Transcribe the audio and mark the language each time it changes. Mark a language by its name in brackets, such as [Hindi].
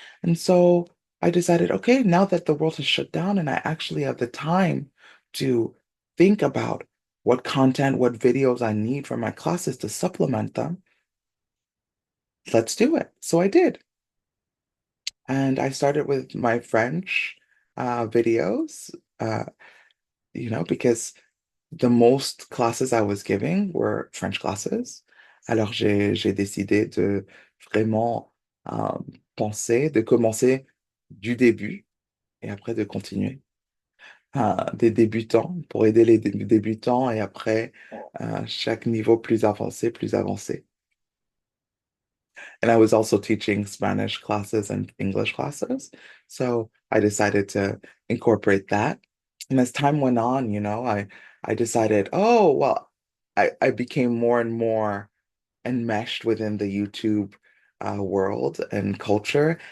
[English] And so I decided, okay, now that the world has shut down and I actually have the time to think about what content, what videos I need for my classes to supplement them, let's do it. So I did. And I started with my French videos, uh, because the most classes I was giving were French classes. [French] Alors j'ai décidé de vraiment euh, penser, de commencer du début et après de continuer. Des débutants pour aider les débutants et après chaque niveau plus avancé, plus avancé. [English] And I was also teaching Spanish classes and English classes. So I decided to incorporate that. And as time went on, I decided, oh, well, I became more and more enmeshed within the YouTube world and culture.